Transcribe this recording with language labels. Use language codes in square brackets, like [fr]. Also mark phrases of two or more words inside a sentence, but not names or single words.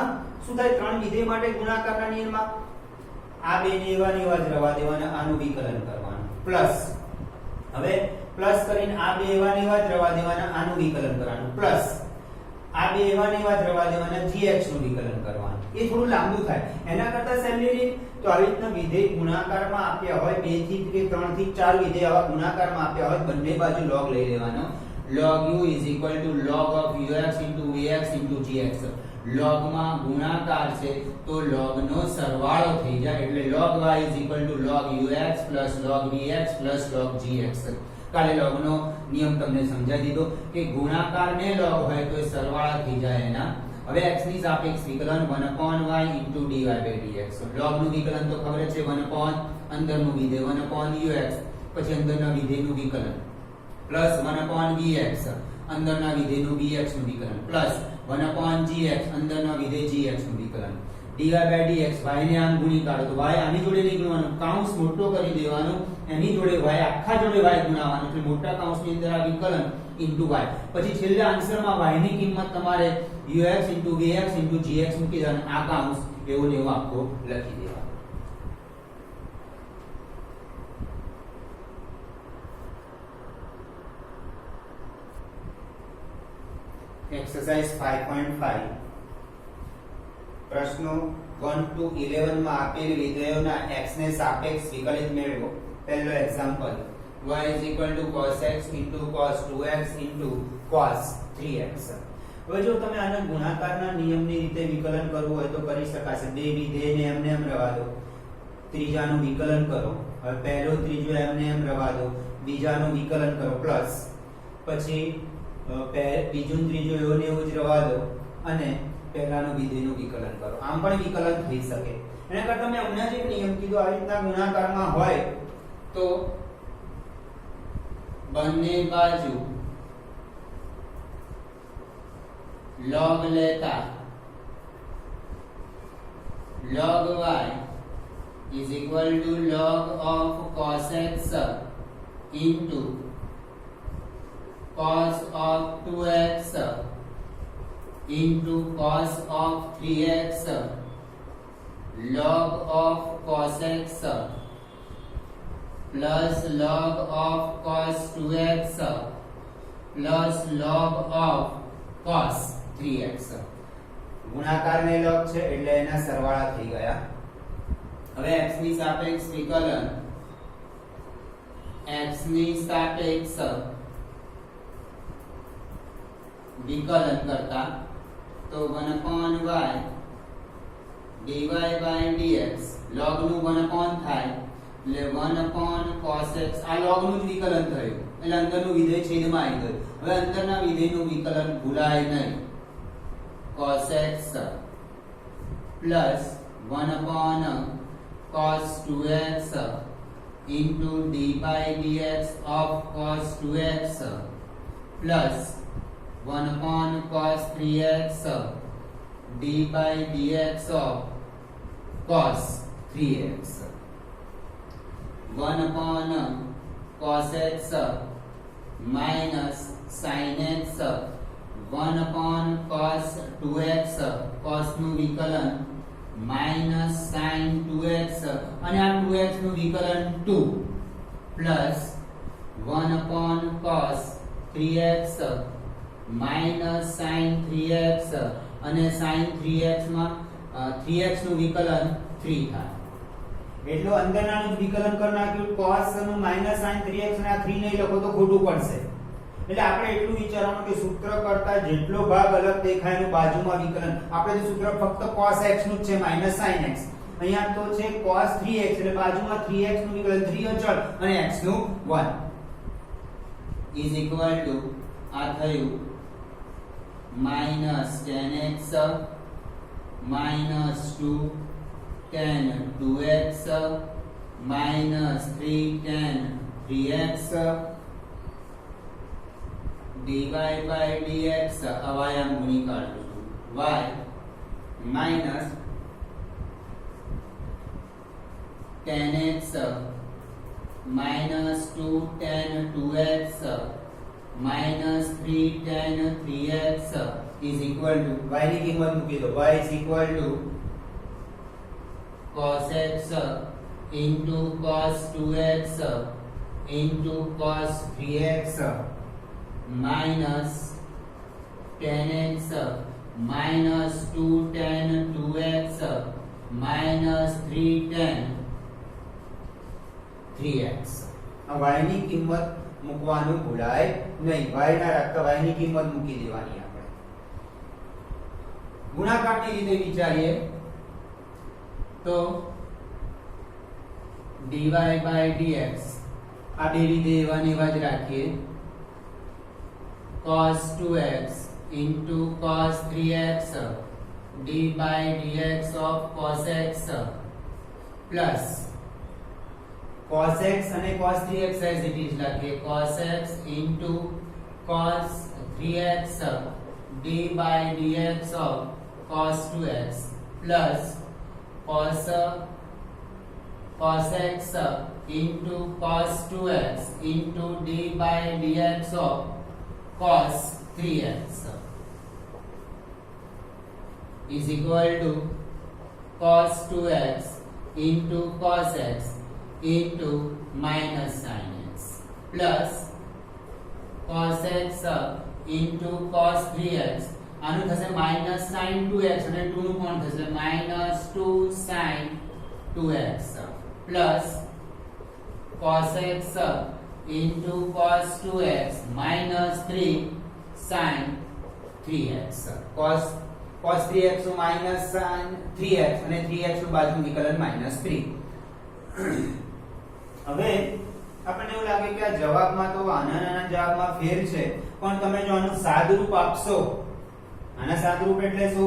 [gu] એમાં શું થાય, ત્રણ વિધેય માટે ગુણાકારના નિયમમાં આ બે ને એવા ને એવા જ રહેવા દેવાના, આનું વિકલન કરવાનું પ્લસ, હવે પ્લસ કરીને આ બે એવા ને એવા જ રહેવા દેવાના, આનું વિકલન કરવાનું પ્લસ, આ બે એવા ને એવા જ રહેવા દેવાના, gx નું વિકલન કરવાનું. એ થોડું લાંબુ થાય, એના કરતા સહેલી રીત તો આવી રીતના વિધેય ગુણાકારમાં આપ્યા હોય, 2 થી 3 થી 4 વિધેય આવા ગુણાકારમાં આપ્યા હોય, બંને બાજુ log લઈ લેવાનો. [en] log u is equal to log of ux into vx into gx. [gu] log માં ગુણાકાર છે તો log નો સરવાળો થઈ જાય, એટલે [en] log y is equal to log ux plus log vx plus log gx. [gu] કાલે log નો નિયમ તમને સમજાવી દીધો કે ગુણાકાર ને log હોય તો એ સરવાળા થઈ જાય એના. હવે x ની સાપેક્ષ વિકલન [en] 1/y into dy by dx. [gu] log નું વિકલન તો ખબર છે 1 અંદરનું વિધેય 1/ux, પછી અંદરના વિધેયનું વિકલન પ્લસ 1/vx અંદરના વિધેયનું vx નું વિકલન પ્લસ 1/gx અંદરના વિધેય gx નું વિકલન. [en] dy by dx [gu] y ને આમ ગુણી કાઢો તો y આની જોડે નહીં ગુણવાનું, કૌંસ મોટો કરી દેવાનો, એની જોડે y આખા જોડે y ગુણાવવાનું, એટલે મોટા કૌંસની અંદર આ વિકલન [en] into y. [gu] પછી છેલ્લા આન્સરમાં y ની કિંમત તમારે [en] ux into vx into gx [gu] મૂકી દેવાનું, આ કૌંસ એવો ને એવો આખો લખી દેવાનો. एक्सरसाइज 5.5 प्रश्नो 1 to 11 માં આપેલ વિધેયોના x ને સાપેક્ષ વિકલિત મેળવો. પહેલો એક્ઝામ્પલ y cos x cos 2x cos 3x. હવે જો તમે આને ગુણાકારના નિયમની રીતે વિકલન કરવું હોય તો કરી શકાશે. બે વિધેયને એમને એમ રહેવા દો, ત્રીજાનું વિકલન કરો. હવે પહેલો ત્રીજો એમને એમ રહેવા દો, બીજાનું વિકલન કરો પ્લસ, પછી બીજું ત્રીજું એવો ને એવું જ રહેવા દો અને પહેલાનું વિધેયનું વિકલન કરો. આમ પણ વિકલન થઈ શકે. એના કરતા મેં હમણાં જ એક નિયમ કીધો, આ રીતના ગુણાકારમાં હોય તો બંને બાજુ log લેતા [en] log y is equal to log of cos x into cos of 2x into cos of 3x log of cos x plus log of cos 2x plus log of cos 3x. [gu] ગુણાકાર ને log છે એટલે એના સરવાળા થઈ ગયા. હવે x ની સાપેક્ષ વિકલન, x ની સાપેક્ષ વિકલન કરતા તો [en] 1/y dy by dx [gu] log નું 1 થાય એટલે 1/cos x. આ log નું જ વિકલન થયું એટલે અંદરનું વિધેય છેદમાં આવી ગયું. હવે અંદરના વિધેયનું વિકલન ભૂલાય નહીં, [en] cos x plus 1/cos 2x into d by dx of cos 2x plus 1/cos 3x [gu] d by dx of cos 3x. [en] 1/cos x minus sin x 1/cos 2x [gu] cos નું વિકલન [en] minus sin 2x [gu] અને આ 2x નું વિકલન [en] 2 plus 1/cos 3x minus sin 3x [gu] અને sin 3x માં 3x નું વિકલન 3 થાય. એટલો અંદરનાનું વિકલન કરી નાખ્યું, cos નું [en] minus sin 3x [gu] અને આ 3 નહીં લખો તો ખોટું પડશે. એટલે આપણે એટલું વિચારવાનું કે સૂત્ર કરતા જેટલો ભાગ અલગ દેખાય એનું બાજુમાં વિકલન. આપણે જે સૂત્ર ફક્ત cos x નું જ છે [en] minus sin x, [gu] અહીંયા તો છે cos 3x એટલે બાજુમાં 3x નું વિકલન 3 અચળ અને x નું 1 [en] is equal to [gu] આ થયું [en] minus tan x minus 2 tan 2x minus 3 tan 3x dy by dx. [gu] અવાયામ ગુણી કાઢું છું, [en] y minus tan x minus 2 tan 2x minus 3 tan 3x is equal to y [gu] ની કિંમત મૂકી દો. [en] y is equal to cos x into cos 2x into cos 3x minus tan x minus 2 tan 2x minus 3 tan 3x. [gu] y ની કિંમત મૂકવાનું ભૂલાય નહીં. y ના રાખતા y ની કિંમત મૂકી દેવાની. આપણે ગુણાકારની રીતે વિચારીએ તો [en] dy by dx [gu] આ બે રીતે એવા ને એવા જ રાખીએ. [en] cos 2x into cos 3x d by dx of cos x plus cos x અને cos 3x as it is લખીએ. cos x into cos 3x d by dx of cos 2x plus cos x into cos 2x into d by dx of cos 3x is equal to cos 2x into cos x into minus sin x plus cos x into cos 3x [gu] આનું થશે [en] minus sin 2x અને 2 [gu] નું કોણ થશે [en] minus 2 sin 2x plus cos x into cos 2x minus 3 sin 3x cos 3x નું minus sin 3x અને 3x [gu] નું બાજુ વિકલન [en] minus 3. [gu] હવે આપણને એવું લાગે કે આ જવાબમાં તો આના નાના જવાબમાં ફેર છે, પણ તમે જો આનું સાદુરૂપ આપશો, આના સાદુરૂપ એટલે શું?